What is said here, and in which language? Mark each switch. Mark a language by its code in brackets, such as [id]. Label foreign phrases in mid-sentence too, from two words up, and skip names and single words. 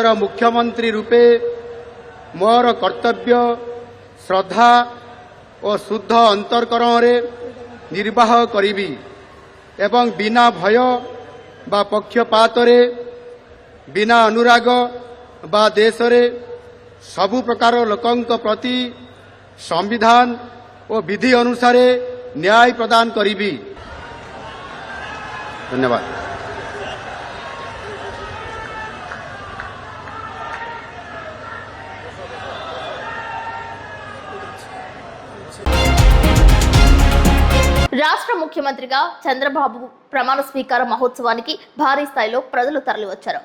[or] ମୁଖ୍ୟମନ୍ତ୍ରୀ ରୂପେ ମୋର କର୍ତ୍ତବ୍ୟ ଶ୍ରଦ୍ଧା ଓ ଶୁଦ୍ଧ ଅନ୍ତଃକରଣରେ ନିର୍ବାହ କରିବି ଏବଂ ବିନା ଭୟ ବା ପକ୍ଷପାତରେ, ବିନା ଅନୁରାଗ ବା ଦେଶରେ ସବୁ ପ୍ରକାର ଲୋକଙ୍କ ପ୍ରତି ସମ୍ବିଧାନ ଓ ବିଧି ଅନୁସାରେ ନ୍ୟାୟ ପ୍ରଦାନ କରିବି। ଧନ୍ୟବାଦ। [te] రాష్ట్ర ముఖ్యమంత్రిగా చంద్రబాబు ప్రమాణ స్వీకార మహోత్సవానికి భారీ స్థాయిలో ప్రజలు తరలివచ్చారు.